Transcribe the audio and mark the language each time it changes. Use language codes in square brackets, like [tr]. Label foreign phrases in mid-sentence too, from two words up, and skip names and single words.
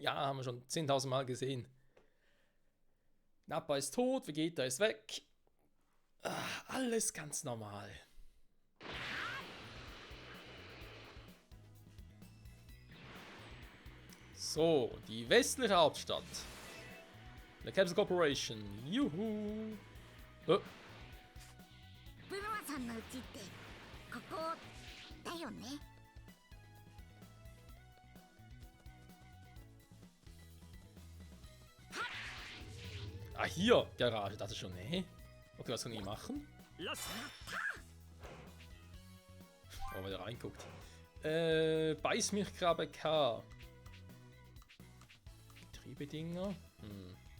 [de] Ja, haben wir schon 10.000 Mal gesehen. Nappa ist tot, Vegeta ist weg. Alles ganz normal. So, die westliche Hauptstadt. Der Capsule Corporation. Juhu. Oh. [ja] ブルマさんの家ってここだよね [de] Ah, hier, Garage, das ist schon, ne? Okay, was kann ich machen? Oh, wer da reinguckt. Beißmilchkrabbe K. Getriebedinger. Hm.